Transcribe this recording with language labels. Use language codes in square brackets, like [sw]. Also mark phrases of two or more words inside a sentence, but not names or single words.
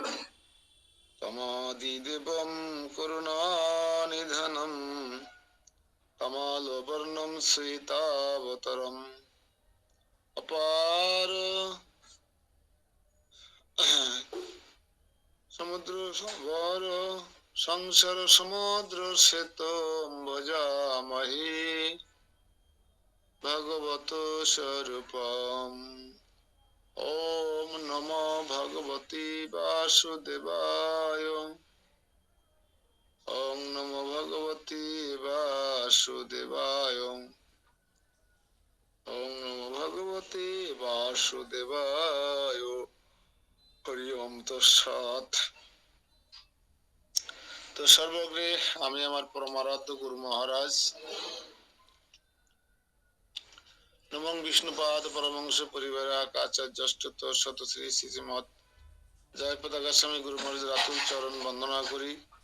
[sa] তমাদিদেবং করুণানিধনং তমালবর্ণং শ্বেতাবতরং অপার সমুদ্র সবর সংসার সমুদ্র সেতু ভজামহে ভগবত স্বরূপম। ওম নমো ভগবতে বাসুদেবায় ওম নমো ভগবতে বাসুদেবায় ওম নমো ভগবতে বাসুদেবায়। হরি ওম তৎসৎ। [bn] তো সর্বগ্রে আমি আমার পরমারাধ্য গুরু মহারাজ নমং বিষ্ণুপাদ পরমংশ পরিবারাক আচার্য শত শ্রী শ্রীমৎ জয়পতাকা স্বামী গুরু মহারাজ রাতুল চরণ বন্দনা করি।